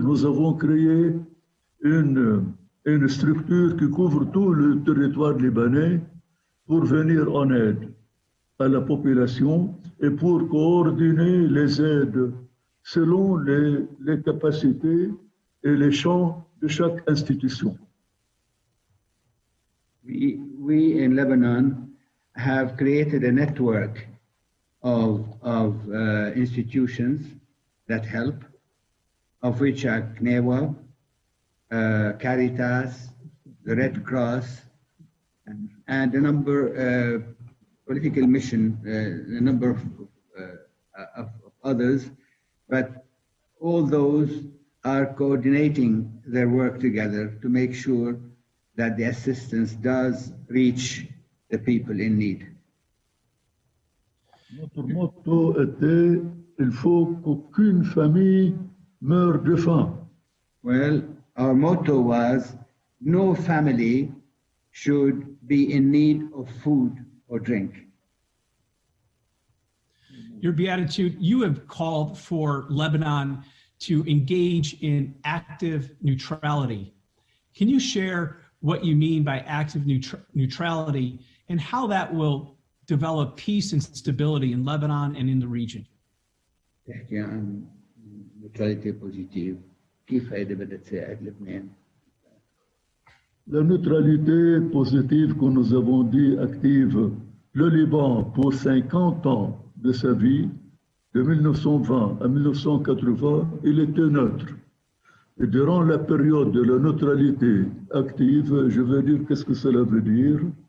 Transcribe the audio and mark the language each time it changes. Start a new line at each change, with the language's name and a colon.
French: Nous avons créé une structure qui couvre tout le territoire libanais pour venir en aide à la population et pour coordonner les aides selon les capacités et les champs de chaque institution.
English: We in Lebanon have created a network of institutions that help, of which are CNEWA, Caritas, the Red Cross, and a number political mission, a number of others, but all those are coordinating their work together to make sure that the assistance does reach the people in need.
French: Notre motto était il faut qu'aucune famille meure de faim.
English: Well, our motto was no family should be in need of food or drink. Your Beatitude, you have called for Lebanon to engage in active neutrality. Can you share what you mean by active neutrality and how that will develop peace and stability in Lebanon and in the region?
Arabic: تحكي عن
English: neutrality positive.
Arabic: كيف هيدا بدها تساعد لبنان؟
French: La neutralité positive que nous avons dit active le Liban pour 50 ans de sa vie, de 1920 à 1980, il était neutre. Et durant la période de la neutralité active, je veux dire qu'est-ce que cela veut dire?